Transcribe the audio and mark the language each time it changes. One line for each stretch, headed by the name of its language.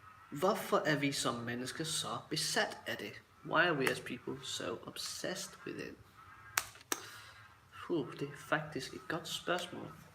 Danish: Hvorfor er vi som mennesker så besat af det?
English: Why are we as people so obsessed with it?
Danish: Det er faktisk et godt spørgsmål.